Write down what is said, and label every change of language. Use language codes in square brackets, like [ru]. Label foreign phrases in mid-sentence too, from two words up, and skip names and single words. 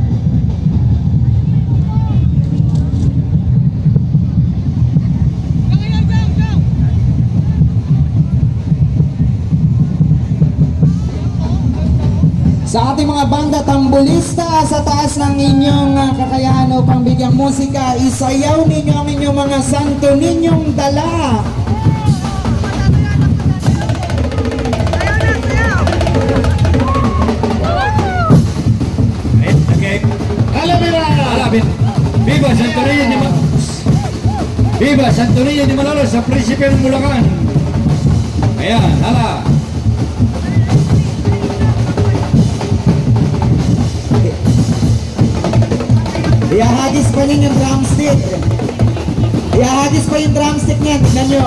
[tl] Sa ating mga banda tambulista sa taas ng inyong kakayahan upang bigyang musika, isayaw ninyo ang inyong mga Santo Ninyong dala. Okay. Alameda! Alabit. Viva Santo Niño de Malolos. Viva Santo Niño de Malolos, sa Príncipe ng Bulacan. Ayan, hala. Ihahagis pa ninyo yung drumstick. Ihahagis pa yung drumstick niyan, tignan nyo.